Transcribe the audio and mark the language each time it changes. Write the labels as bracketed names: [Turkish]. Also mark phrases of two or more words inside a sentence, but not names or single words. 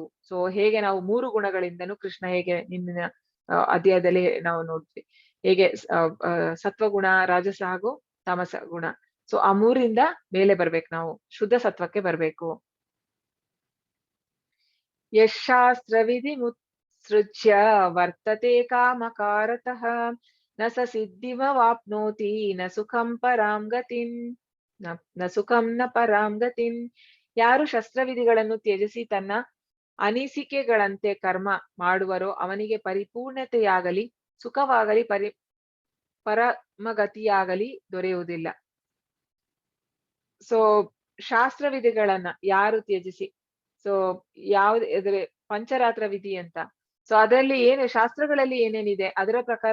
[Kannada] ಸೊ ಹೇಗೆ ನಾವು 3 ಗುಣಗಳಿಂದನೂ ಕೃಷ್ಣ ಹೇಗೆ ನಿನ್ನ ಅಧ್ಯಾಯದಲ್ಲಿ ನಾವು ನೋಡ್ತೀವಿ, ಹೇಗೆ ಸತ್ವಗುಣ, ರಾಜಸ ಹಾಗೂ ತಾಮಸ ಗುಣ. ಸೊ ಆ 3ರಿಂದ ಮೇಲೆ ಬರ್ಬೇಕು, ನಾವು ಶುದ್ಧ ಸತ್ವಕ್ಕೆ ಬರ್ಬೇಕು. [Sanskrit] ಯಶಾಸ್ತ್ರವಿಧಿ ಮುತ್ಸೃಜ್ಯ ವರ್ತತೆ ಕಾಮಕಾರತಃ ನ ಸ ಸಿದ್ಧಿಮವಾಪ್ನೋತಿ ನ ಸುಖಂ ಪರಾಂ ಗತಿಂ ನ ಸುಖಂ ನ ಪರಾಂ ಗತಿಂ. [Kannada] ಯಾರು ಶಸ್ತ್ರವಿಧಿಗಳನ್ನು ತ್ಯಜಿಸಿ ತನ್ನ ಅನಿಸಿಕೆಗಳಂತೆ ಕರ್ಮ ಮಾಡುವರೋ ಅವನಿಗೆ ಪರಿಪೂರ್ಣತೆಯಾಗಲಿ ಸುಖವಾಗಲಿ ಪರಮಗತಿಯಾಗಲಿ ದೊರೆಯುವುದಿಲ್ಲ. ಸೊ ಶಾಸ್ತ್ರವಿಧಿಗಳನ್ನ ಯಾರು ತ್ಯಜಿಸಿ, ಸೊ ಅಂದ್ರೆ ಪಂಚರಾತ್ರ ವಿಧಿ ಅಂತ, ಸೊ ಅದರಲ್ಲಿ ಶಾಸ್ತ್ರಗಳಲ್ಲಿ ಏನೇನಿದೆ ಅದರ ಪ್ರಕಾರ